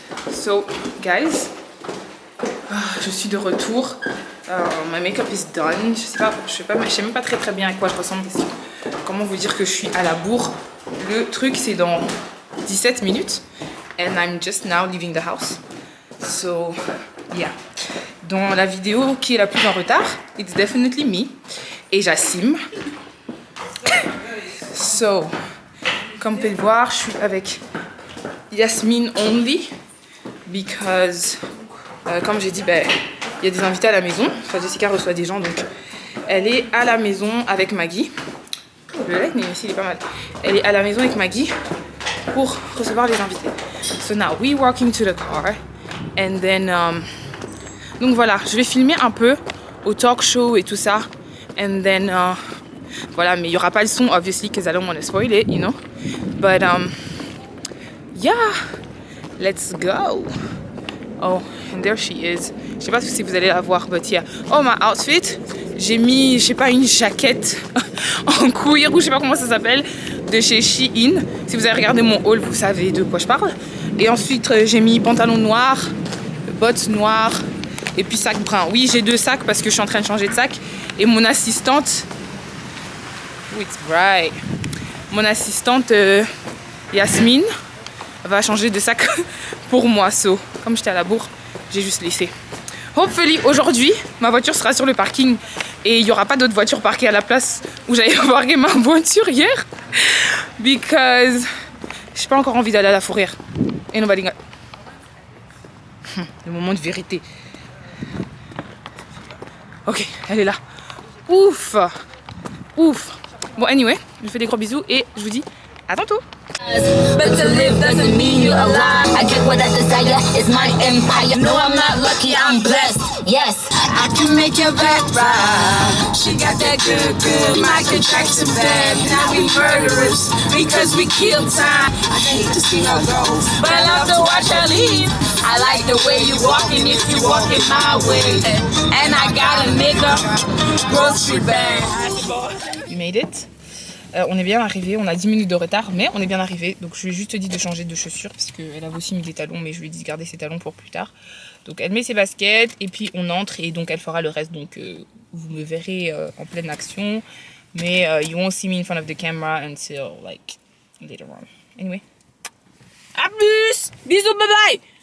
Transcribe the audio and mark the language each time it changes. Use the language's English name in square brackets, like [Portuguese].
[English] So, guys, [French] je suis de retour. [English] My makeup is done. [French] Je sais même pas très bien à quoi je ressemble. Parce que, comment vous dire que je suis à la bourre. Le truc, c'est dans 17 minutes. [English] And I'm just now leaving the house. So, yeah. [French] Dans la vidéo qui est la plus en retard, [English] it's definitely me. [French] Et j'assume. So, comme vous pouvez le voir, je suis avec Yasmine only. Because, comme j'ai dit, il y a des invités à la maison. Enfin, Jessica reçoit des gens, donc elle est à la maison avec Maggie. Le lightning ici, il est pas mal. Elle est à la maison avec Maggie pour recevoir les invités. [English] So now, we walking to the car. [French] And then, donc voilà, je vais filmer un peu au talk show et tout ça. [English] And then, [French] voilà, mais il n'y aura pas le son, [English] obviously, because I don't want to spoil it, you know. But, yeah, let's go. Oh, and there she is. [French] Je sais pas si vous allez la voir, [English] but yeah. Oh, my outfit. [French] J'ai mis, je sais pas, une jaquette en cuir ou je sais pas comment ça s'appelle, de chez Shein. Si vous avez regardé mon haul, vous savez de quoi je parle. Et ensuite, j'ai mis pantalon noir, bottes noires et puis sac brun. Oui, j'ai 2 sacs parce que je suis en train de changer de sac. Et mon assistante, [English] it's bright. [French] Mon assistante Yasmine va changer de sac pour moi. So, comme j'étais à la bourre, j'ai juste laissé. Hopefully, aujourd'hui, ma voiture sera sur le parking et il n'y aura pas d'autres voitures parquées à la place où j'avais parqué ma voiture hier. Because j'ai pas encore envie d'aller à la fourrière. [English] Et nobody got... [French] Le moment de vérité. Ok, elle est là. Ouf. Ouf. Bon, anyway, je vous fais des gros bisous et je vous dis à tantôt. [English] But to live doesn't mean you're alive. I get what I desire, it's my empire. No, I'm not lucky, I'm blessed. Yes, I can make your back ride. She got that good Michael Jackson bad. Now we murderers because we kill time. I hate to see her go, but I love to watch her leave. I like the way you walking if you walking my way. And I got a nigga, grocery bag. You made it. [French] On est bien arrivé, on a 10 minutes de retard, mais on est bien arrivé. Donc je lui ai juste dit de changer de chaussures parce qu'elle avait aussi mis des talons, mais je lui ai dit de garder ses talons pour plus tard. Donc elle met ses baskets et puis on entre et donc elle fera le reste. Donc vous me verrez en pleine action, mais [English] you won't see me in front of the camera until like later on. [French] Anyway. À plus! Bisous, bye bye!